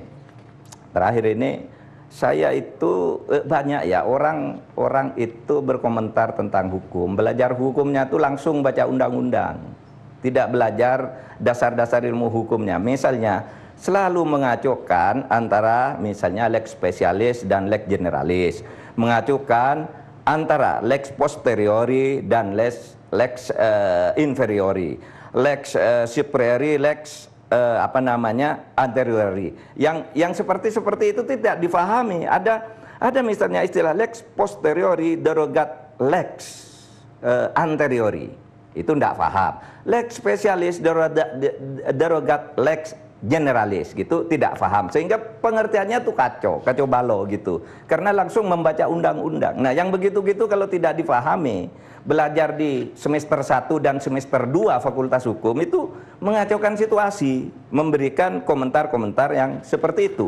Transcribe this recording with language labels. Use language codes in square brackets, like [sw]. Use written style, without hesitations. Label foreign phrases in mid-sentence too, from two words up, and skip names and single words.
[id] Terakhir ini saya itu banyak ya orang itu berkomentar tentang hukum, belajar hukumnya itu langsung baca undang-undang, tidak belajar dasar-dasar ilmu hukumnya. Misalnya selalu mengacukan antara misalnya [la] lex specialis [id] dan [la] lex generalis, [id] mengacukan antara [la] lex posteriori [id] dan [la] lex inferiori, lex superiori, lex anteriori. [id] Yang seperti itu tidak difahami. Ada misalnya istilah [la] lex posteriori derogat lex anteriori. [id] Itu tidak paham. [la] Lex spesialis derogat lex generalis [id] gitu, tidak paham. Sehingga pengertiannya tuh kacau balau gitu. Karena langsung membaca undang-undang. Nah, yang begitu-gitu kalau tidak difahami, belajar di semester 1 dan semester 2 Fakultas Hukum itu mengacaukan situasi, memberikan komentar-komentar yang seperti itu.